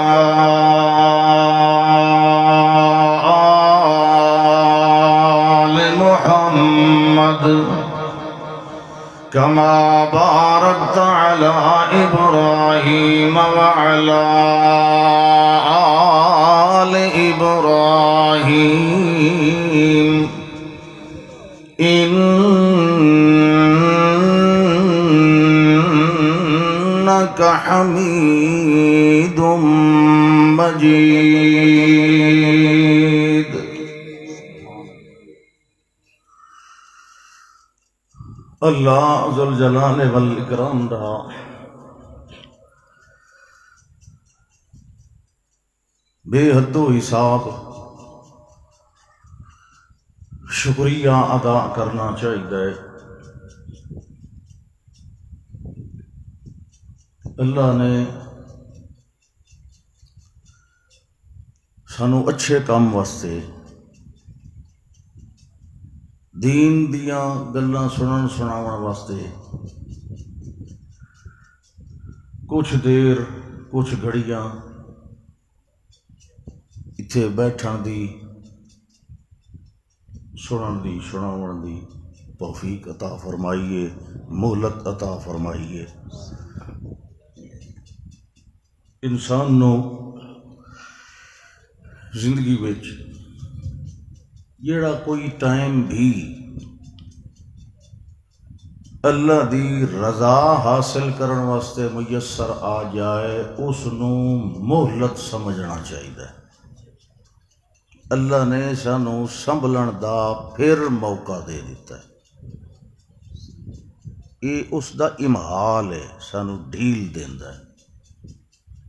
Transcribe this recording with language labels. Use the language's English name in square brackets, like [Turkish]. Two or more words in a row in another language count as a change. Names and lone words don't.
[Arabic] آل محمد كما باركت على إبراهيم وعلى آل إبراهيم إنك حميد [Punjabi] مجيد اللہ ذوالجلال والاکرام دا بے حد و حساب شکریہ ادا کرنا چاہیے۔ اللہ نے سانو اچھے کام واسطے دین دیاں گلاں سنن سناون واسطے کچھ دیر کچھ گھڑیاں اتھے بیٹھن دی سنن دی سناون دی توفیق عطا فرمائیے، مہلت عطا فرمائیے۔ انسان نو زندگی وچ جیڑا کوئی ٹائم بھی اللہ دی رضا حاصل کرن واسطے میسر آ جائے اس نو مہلت سمجھنا چاہیے۔ اللہ نے سانو سنبھلن دا پھر موقع دے دیتا ہے، یہ اس دا امہال ہے، سانو ڈھیل دیندا ہے۔